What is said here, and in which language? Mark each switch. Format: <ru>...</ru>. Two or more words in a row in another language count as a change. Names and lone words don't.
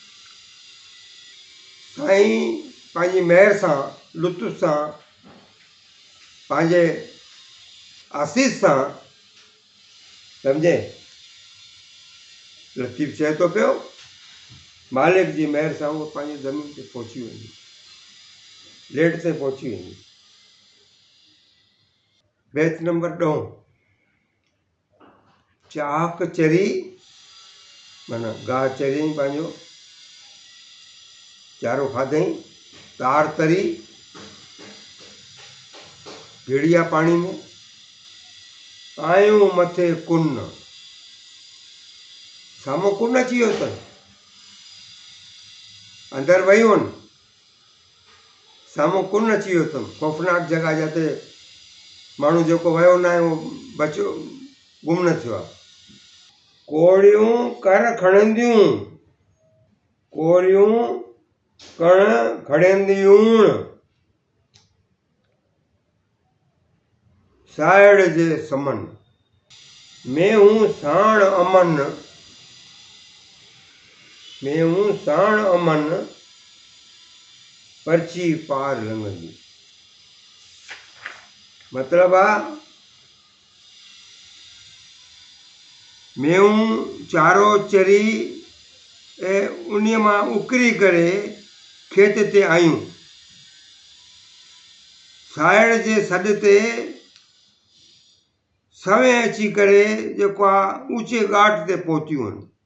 <sd>साईं पंहिंजी महर सां, लुत्फ़ सां, पंहिंजे आसीस सां, सम्झे, लतीफ़ चए थो पियो मालिक जी महर सां उहो पंहिंजी ज़मीन ते पहुची वेंदी, लेट ते पहुची वेंदी। बेत नंबर 10, चाहक चरी माना गाह चरियईं, पंहिंजो चारो खाधई, तार तरी भेड़िया पाणी में, आयूं मथे कुन, साम्हूं कुन अची वियो अथनि, अंदरि वयूं आहिनि, साम्हूं कुन अची वियो अथनि, ख़ौफ़नाक जॻह जिते माण्हू जेको वियो न आहे उहो बचियो, गुम न थियो आहे। कोड़ियूं कर खणंदियूं, कोड़ियूं कण खणंदियूं, साइड़ जे समन, मेहूं साण अमन, मेहूं साण अमन, पर्ची पार लंघंदी। मतिलब आहे मेहूं चारो चरी ऐं उन मां उकरी करे खेत ते आयूं, साइड़ जे सॾ ते सवें अची करे जेको आहे ऊचे घाट ते पहुतियूं आहिनि।</sd>